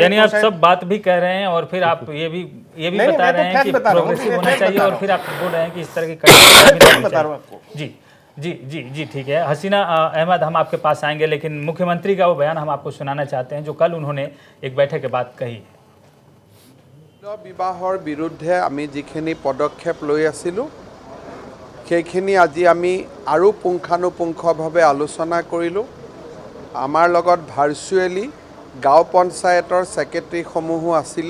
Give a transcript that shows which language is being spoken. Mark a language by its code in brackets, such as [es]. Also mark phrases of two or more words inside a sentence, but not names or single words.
[hi] यानी आप सब बात भी कह रहे हैं और फिर आप ये भी बता रहे हैं कि प्रोग्रेसिव होना चाहिए, और फिर आप बोल रहे हैं कि इस तरह की बता रहा हूँ आपको। जी जी जी जी ठीक है। हसीना अहमद, हम आपके पास आएंगे, लेकिन मुख्यमंत्री का वो बयान हम आपको सुनाना चाहते हैं जो कल उन्होंने एक बैठक के बाद कही। [as] বিবাহৰ বিৰুদ্ধে আমি যিখিনি পদক্ষেপ লৈ আছিলোঁ সেইখিনি আজি আমি আৰু পুংখানুপুংখভাৱে আলোচনা কৰিলোঁ। আমাৰ লগত ভাৰ্চুৱেলি গাঁও পঞ্চায়তৰ ছেক্ৰেটাৰীসমূহো আছিলে।